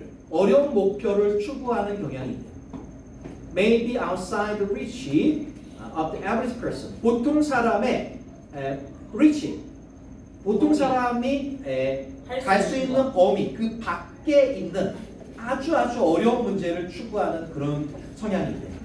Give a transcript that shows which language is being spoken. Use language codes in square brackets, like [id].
[ko] 어려운 목표를 추구하는 경향이 있대요. [en] Maybe outside the reach of the average person. [ko] 보통 사람의 reach. 보통 사람이 갈 수 있는 범위, 그 밖에 있는 아주 어려운 문제를 추구하는 그런 성향이 있대요.